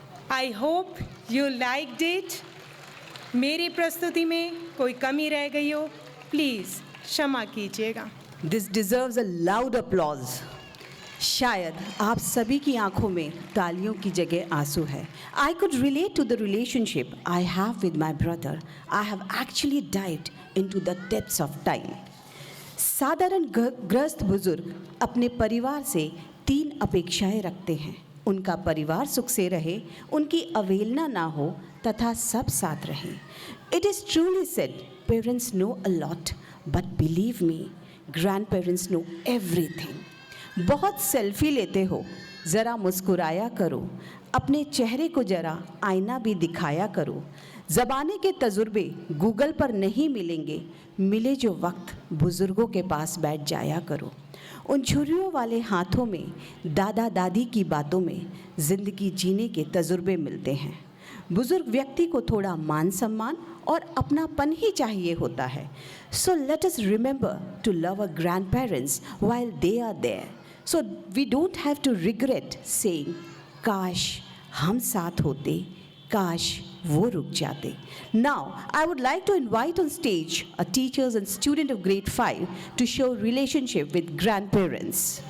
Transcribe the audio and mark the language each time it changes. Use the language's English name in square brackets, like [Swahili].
[English] I hope you liked it. [Hindi] मेरी प्रस्तुति में कोई कमी रह गई हो, प्लीज़ क्षमा कीजिएगा। [English] This deserves a loud applause. [Hindi] शायद आप सभी की आंखों में तालियों की जगह आंसू है। [English] I could relate to the relationship I have with my brother. I have actually dived into the depths of time. [Hindi] साधारण ग्रस्त बुजुर्ग अपने परिवार से 3 अपेक्षाएं रखते हैं। उनका परिवार सुख से रहे, उनकी अवहेलना ना हो तथा सब साथ रहें। [English] It is truly said, parents know a lot, but believe me, grandparents know everything. [Hindi] बहुत सेल्फी लेते हो, ज़रा मुस्कुराया करो, अपने चेहरे को ज़रा आईना भी दिखाया करो। ज़बाने के तजुर्बे गूगल पर नहीं मिलेंगे, मिले जो वक्त बुज़ुर्गों के पास बैठ जाया करो। उन छुरियों वाले हाथों में, दादा दादी की बातों में ज़िंदगी जीने के तजुर्बे मिलते हैं। बुज़ुर्ग व्यक्ति को थोड़ा मान सम्मान और अपनापन ही चाहिए होता है। [English] so let us remember to love our grandparents while they are there, so we don't have to regret saying [Hindi] काश हम साथ होते, काश वो रुक जाते। [English] Now, I would like to invite on stage a teachers and student of grade 5 to show relationship with grandparents.